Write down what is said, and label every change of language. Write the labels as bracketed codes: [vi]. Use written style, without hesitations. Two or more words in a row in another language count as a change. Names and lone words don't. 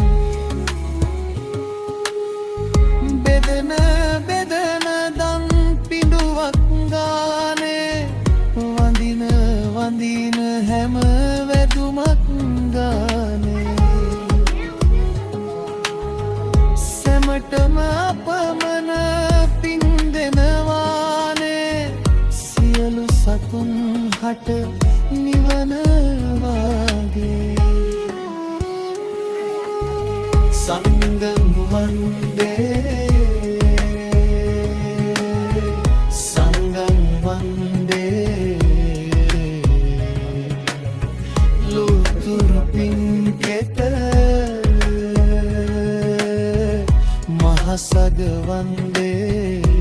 [si] බෙදන බෙදන දන් පිඬුවක් ගානේ වඳින වඳින හැම වැදුමක් ගානේ සැමටම අපමණ පින් දෙනවානේ සියලු සතුන් හට නිවන වාගේ [pi] සංඝං වන්දේ සංඝං වන්දේ [si] ලෝතුරු පින්කෙත මහසග [pi] වන්දේ